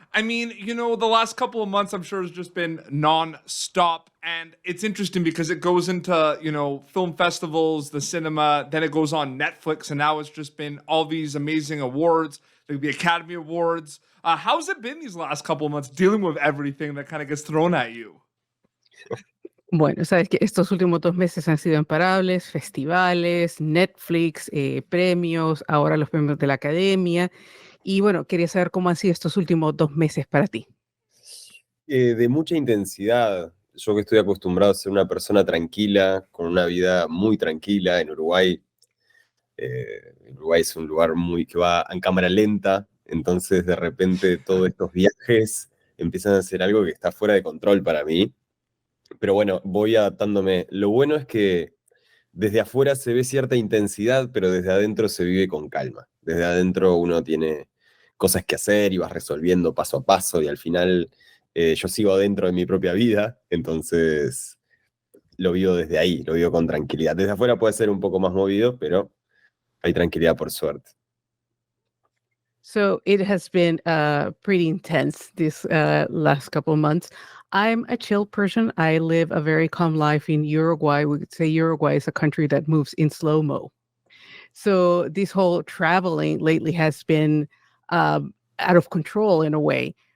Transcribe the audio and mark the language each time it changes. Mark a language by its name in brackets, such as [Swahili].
[English] I mean, the last couple of months, I'm sure, has just been non-stop. And it's interesting because it goes into, film festivals, the cinema, then it goes on Netflix, and now it's just been all these amazing awards, like the Academy Awards. How's it been these last couple of months dealing with everything that kind of gets thrown at you? [Spanish] Bueno, sabes que estos últimos 2 meses han sido imparables, festivales, Netflix, premios, ahora los premios de la Academia. Y bueno, quería saber cómo han sido estos últimos 2 meses para ti. De mucha intensidad. Yo que estoy acostumbrado a ser una persona tranquila, con una vida muy tranquila en Uruguay. Uruguay es un lugar que va en cámara lenta, entonces de repente todos estos viajes empiezan a ser algo que está fuera de control para mí. Pero bueno, voy adaptándome. Lo bueno es que desde afuera se ve cierta intensidad, pero desde adentro se vive con calma. Desde adentro uno tiene cosas que hacer y vas resolviendo paso a paso y al final yo sigo adentro de mi propia vida, entonces lo vivo desde ahí, lo vivo con tranquilidad. Desde afuera puede ser un poco más movido, pero hay tranquilidad por suerte. [English] So it has been pretty intense this last couple of months. I'm a chill person. I live a very calm life in Uruguay. We could say Uruguay is a country that moves in slow-mo. So this whole traveling lately has been out of control in a way.